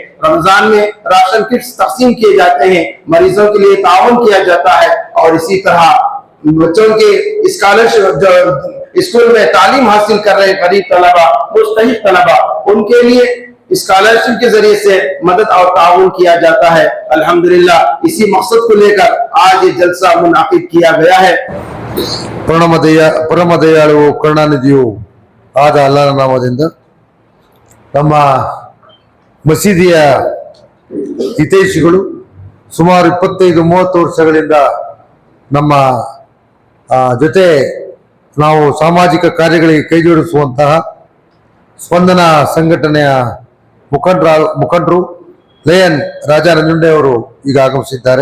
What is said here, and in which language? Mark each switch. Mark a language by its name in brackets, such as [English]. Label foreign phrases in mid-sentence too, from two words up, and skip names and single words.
[Urdu] رمضان میں [English] ration kits [Urdu] تقسیم کیے جاتے ہیں، مریضوں کے لیے تعاون کیا جاتا ہے اور اسی طرح بچوں کے اسکالرشپ جو اسکول میں تعلیم حاصل کر رہے غریب طلبہ، مستحق طلبہ، ان کے لیے اسکالرشپ کے ذریعے سے مدد اور تعاون کیا جاتا ہے. الحمد للہ اسی مقصد کو لے کر آج یہ جلسہ منعقد کیا گیا ہے. [Kannada] ಪರಮ ದಯಾಳು ಕರುಣಾನಿಧಿಯು ಆದ ಅಲ್ಲನ ನಾಮದಿಂದ ನಮ್ಮ ಮಸೀದಿಯ ಹಿತೈಷಿಗಳು ಸುಮಾರು 25-30 ವರ್ಷಗಳಿಂದ ನಮ್ಮ ಜೊತೆ ನಾವು ಸಾಮಾಜಿಕ ಕಾರ್ಯಗಳಿಗೆ ಕೈಜೋಡಿಸುವಂತಹ ಸ್ಪಂದನ ಸಂಘಟನೆಯ ಮುಖಂಡರು ಲಯನ್ ರಾಜಾ ನಂಜುಂಡೆ ಅವರು ಈಗ ಆಗಮಿಸಿದ್ದಾರೆ.